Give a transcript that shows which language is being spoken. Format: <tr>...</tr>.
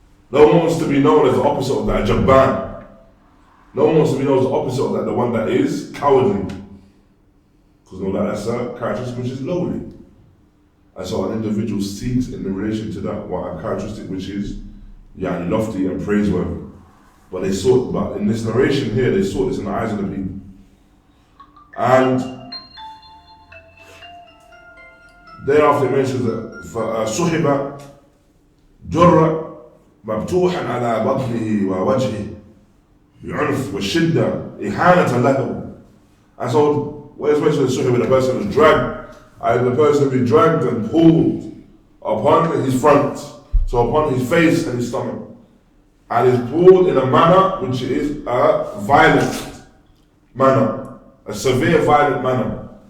<en>No one wants to be known as the opposite of that, Jabban. No one wants to be known as the opposite of that, the one that is cowardly. Because no doubt that's a characteristic which is lowly. And so an individual seeks in relation to that a characteristic which is lofty and praiseworthy. But in this narration here, they saw this in the eyes of the people. And thereafter it mentions that</en> <ar>صُحِبَ جُرَّ مَبْتُوحًا عَلَى بَطْنِهِ وَوَجْهِهِ بِعُنْفٍ وَالشِّدَّةِ إِهَانَةً لَهُ.</ar> <en>And so, what is mentioned in Suhib, the person is dragged, and the person will be dragged and pulled upon his front, so upon his face and his stomach, and is pulled in a manner which is a violent manner, a severe violent manner.</en>